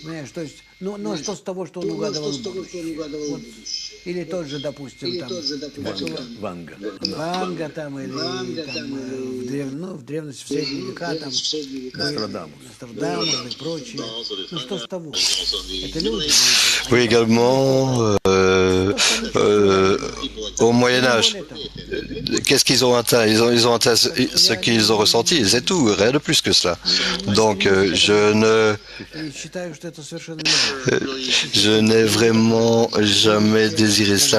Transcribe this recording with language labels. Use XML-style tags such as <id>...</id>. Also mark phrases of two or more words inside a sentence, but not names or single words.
<ru>Понимаешь, то есть, ну, что с того, что он угадывал будущее? Вот. Или тот же, допустим, там, Ванга там, или там, в древности, в средние века, там, Нострадамус и прочее. Ну, что с того? Это люди.</ru> <fr>Oui, également, au Moyen-Âge, qu'est-ce qu'ils ont atteint? Ils ont atteint ce qu'ils ont ressenti, c'est tout, rien de plus que cela. Donc, je n'ai vraiment jamais désiré cela.</fr>